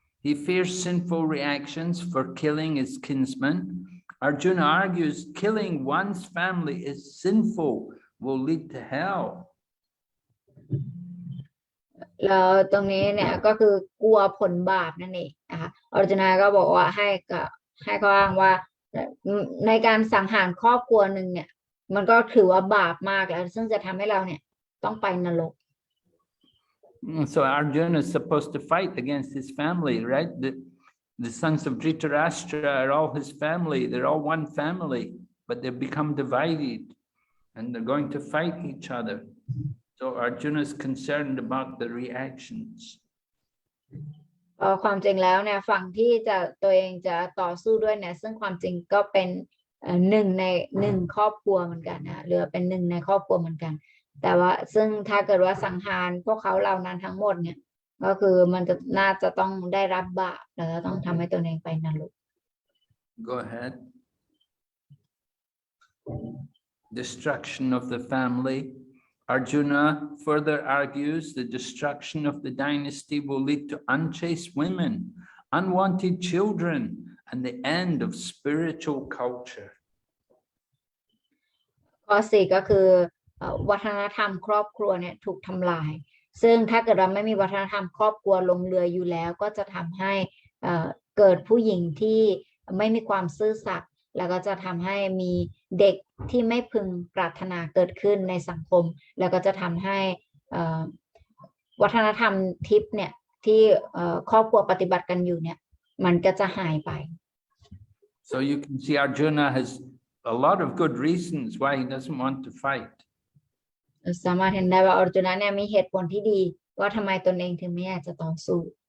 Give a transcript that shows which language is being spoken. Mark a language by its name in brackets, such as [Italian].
[English] He fears sinful reactions for killing his kinsman. Arjuna argues killing one's family is sinful, will lead to hell. [Thai] แล้วตรงนี้เนี่ยก็คือกลัวผลบาปนั่นเองนะคะอร์จุนก็บอกว่าให้ข้ออ้างว่าในการสังหารครอบครัวหนึ่งเนี่ยมันก็ถือว่าบาปมากแล้วซึ่งจะทำให้เราเนี่ยต้องไปนรก [English] So Arjuna is supposed to fight against his family, right? The sons of Dhritarashtra are all his family. They're all one family, but they've become divided and they're going to fight each other. So Arjuna is concerned about the reactions. [Thai] ความจริงแล้วเนี่ยฝั่งที่ตัวเองจะต่อสู้ด้วยเนี่ยซึ่งความจริงก็เป็นหนึ่งครอบครัวเหมือนกันนะหรือเป็นหนึ่งในครอบครัวเหมือนกันแต่ว่าซึ่งถ้าเกิดว่าสังหารพวกเขาเหล่านั้นทั้งหมดเนี่ยก็คือมันจะน่าจะต้องได้รับบาปแล้วต้องทำให้ตัวเองไปนรก [English] Go ahead. Destruction of the family. Arjuna further argues the destruction of the dynasty will lead to unchaste women, unwanted children, and the end of spiritual culture. [Thai] ข้อ4ก็คือวัฒนธรรมครอบครัวเนี่ยถูกทำลายซึ่งถ้าเกิดเราไม่มีวัฒนธรรมครอบครัวลงเรืออยู่แล้วก็จะทำให้เกิดผู้หญิงที่ไม่มีความซื่อสัตย์แล้วก็จะทำให้มีเด็กที่ไม่พึงปรารถนาเกิดขึ้นในสังคมแล้วก็จะทำให้วัฒนธรรมทิพย์เนี่ยที่ครอบครัวปฏิบัติกันอยู่เนี่ยมันก็จะหายไป [English] So you can see Arjuna has a lot of good reasons why he doesn't want to fight. [Thai] สามารถเห็นได้ว่าอร์จุนเนี่ยมีเหตุผลที่ดีว่าทำไมตนเองถึงไม่อยากจะต่อสู้